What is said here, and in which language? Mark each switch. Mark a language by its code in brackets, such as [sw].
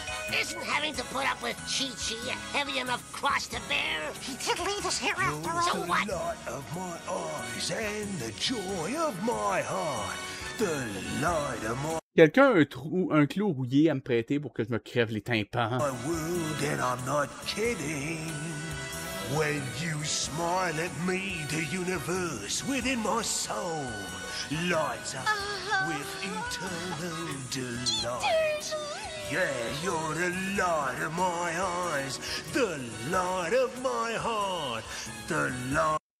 [en] Isn't having to put up with Chi-Chi a heavy enough cross to bear? He did leave us here after all. So what? The light of my eyes and the joy of my heart. The light of my [fr] Quelqu'un a un clou rouillé à me prêter pour que je me crève les tympans? [en] world, and I'm not kidding. When you smile at me, the universe within my soul lights up with eternal delight. Yeah, you're the light of my eyes, the light of my heart, the light